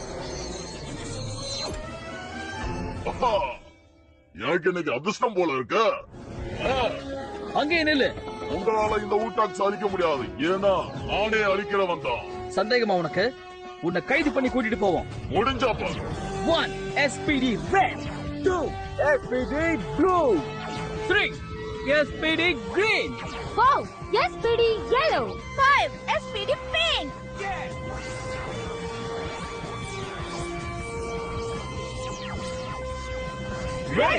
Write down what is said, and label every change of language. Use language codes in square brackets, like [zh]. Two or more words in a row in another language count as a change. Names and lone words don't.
[ta] எனக்கு இன்னைக்கு அதிர்ஷ்டம் போல இருக்க. அங்கே நில்லு. உங்களால இந்த ஊட்டாக்ஸ் அழிக்க முடியாது. ஏன்னா நானே அழிக்கிறவன் தான். சந்தேகமா உனக்கு? உன்னை கைது பண்ணி கூட்டிட்டு போவோம். முடிஞ்சா பாரு. [en] 1 SPD red, 2 SPD blue, 3 SPD green, 4 SPD yellow, 5 SPD pink. ready,